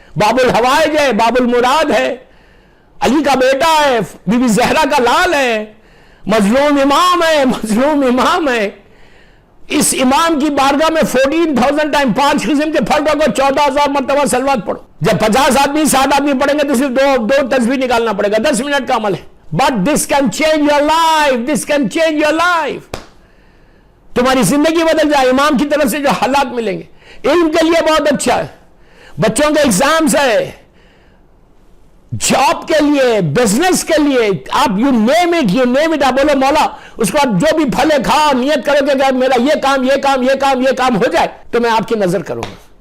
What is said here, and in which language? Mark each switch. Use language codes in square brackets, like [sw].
[ur] باب الحوائج ہے, باب المراد ہے, علی کا بیٹا ہے, بی بی زہرا کا لال ہے, مظلوم امام ہے, مظلوم امام ہے. اس امام کی بارگاہ میں 14,000 ٹائم 5 قسم کے پھل رکھو, 14,000 مرتبہ صلوات پڑھو. جب 50 آدمی 60 آدمی پڑھیں گے تو صرف 2 تسبیح نکالنا پڑے گا, 10 منٹ کا عمل ہے. [en] But this can change your life, this can change your life. [ur] تمہاری زندگی بدل جائے امام کی طرف سے جو حالات ملیں گے. علم کے لیے بہت اچھا ہے, بچوں کے ایگزامز ہے, جاب کے لیے، بزنس کے لیے، آپ [en] you name it, [ur] آپ بولو مولا اس کو آپ جو بھی پھلے کھاؤ، نیت کرو کہ اگر میرا یہ کام ہو جائے تو میں آپ کی نظر کروں گا.